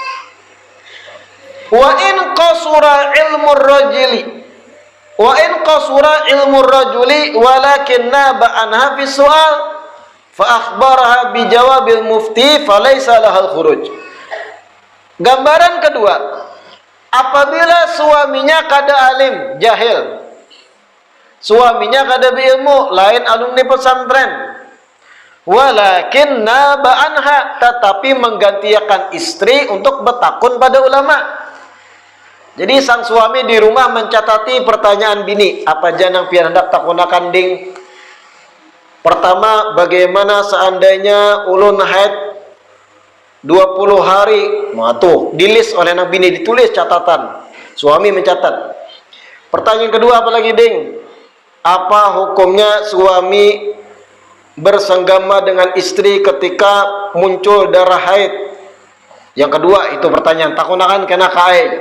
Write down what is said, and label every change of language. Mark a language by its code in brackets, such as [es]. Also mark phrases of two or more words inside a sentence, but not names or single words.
[ar] وإن قصر علم الرجل ولكن ناب عنها في السؤال فأخبرها بجواب المفتي فليس لها الخروج. [id] Gambaran kedua, Apabila suaminya kada alim, jahil, suaminya kada berilmu, lain alumni pesantren, [ar] ولكن ناب عنها, [id] tetapi menggantikan istri untuk bertakun pada ulama. [bjn] Jadi sang suami di rumah mencatati pertanyaan bini, apa janang pian hendak takunakan ding. [id] Pertama, bagaimana seandainya ulun haid 20 hari, tuh dilis oleh Nabi ini, ditulis catatan. Suami mencatat. Pertanyaan kedua, apalagi ding? Apa hukumnya suami bersenggama dengan istri ketika muncul darah haid? [bjn] Yang kedua itu pertanyaan, takunakan kena haid.